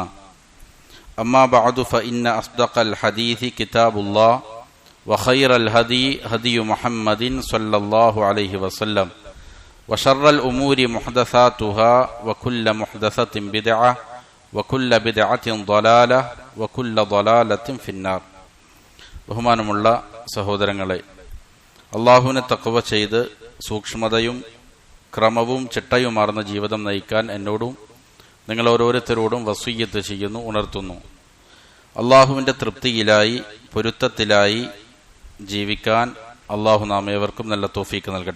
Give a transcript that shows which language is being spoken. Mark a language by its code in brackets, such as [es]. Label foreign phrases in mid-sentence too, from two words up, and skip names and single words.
[ar] أما بعد فإن أصدق الحديث كتاب الله وخير الهدي هدي محمد صلى الله عليه وسلم وشر الأمور محدثاتها وكل محدثة بدعة وكل بدعة ضلالة وكل ضلالة في النار. [ml] ബഹുമാനമുള്ള സഹോദരങ്ങളെ, അള്ളാഹുവിനെ തഖ്വ ചെയ്ത് സൂക്ഷ്മതയും ക്രമവും ചിട്ടയുമാർന്ന ജീവിതം നയിക്കാൻ എന്നോടും നിങ്ങൾ ഓരോരുത്തരോടും വസിയ്യത്ത് ചെയ്യുന്നു, ഉണർത്തുന്നു. അള്ളാഹുവിൻ്റെ തൃപ്തിയിലായി പൊരുത്തത്തിലായി ജീവിക്കാൻ അള്ളാഹു നാം ഏവർക്കും നല്ല തൗഫീക്ക് നൽകട്ടെ.